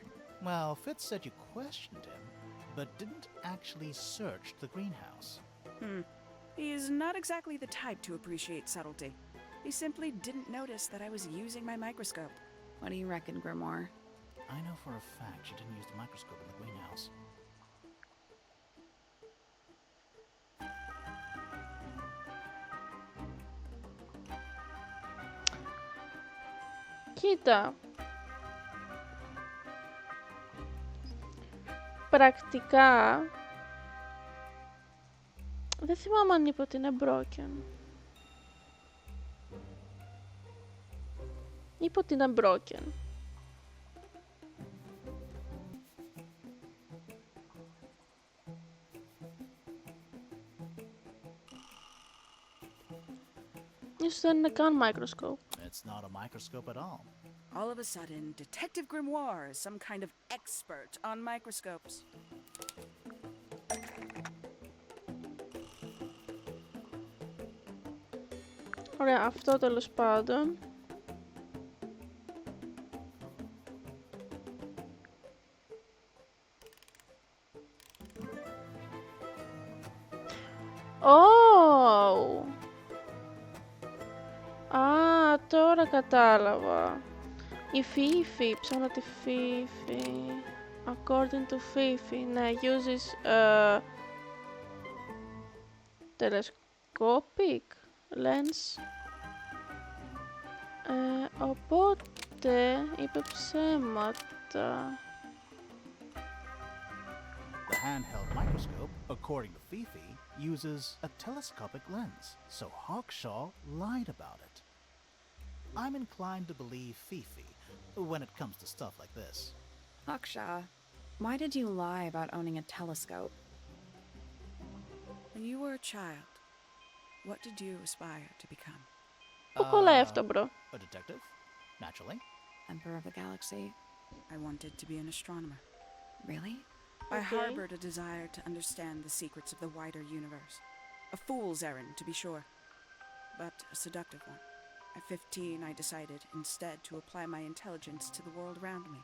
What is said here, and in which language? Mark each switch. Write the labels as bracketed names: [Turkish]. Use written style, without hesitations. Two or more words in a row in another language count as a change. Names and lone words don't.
[English] Well, Fitz said you questioned him, but didn't actually search the greenhouse. He is not exactly the type to appreciate subtlety. He simply didn't notice that I was using my microscope. What do you reckon, Grimoire? I know for a fact she didn't use the microscope in the greenhouse. [Greek] Κοίτα. Πρακτικά... Δεν θυμάμαι αν είπε ότι είναι broken. Είπε ότι είναι broken. Ίσως δεν είναι καν microscope. It's not a microscope at all. All of a sudden, Detective Grimoire is some kind of expert on microscopes. Ωραία, αυτό τέλος πάντων. [English] Oh! [Greek] Α, τώρα κατάλαβα. Η Fifi, ψάχνω τη Fifi. [English] According to Fifi, ναι, uses telescopic lens. [Greek] Οπότε είπε ψέματα. [English] The handheld microscope, according to Fifi, uses a telescopic lens, so Hawkshaw lied about it. I'm inclined to believe Fifi when it comes to stuff like this. Hawkshaw, why did you lie about owning a telescope? When you were a child, what did you aspire to become? [Greek] Πού κολλάει αυτό, μπρο? [English] A detective, naturally. Emperor of the Galaxy? I wanted to be an astronomer. Really? I Okay. harbored a desire to understand the secrets of the wider universe. A fool's errand, to be sure, but a seductive one. At 15, I decided instead to apply my intelligence to the world around me.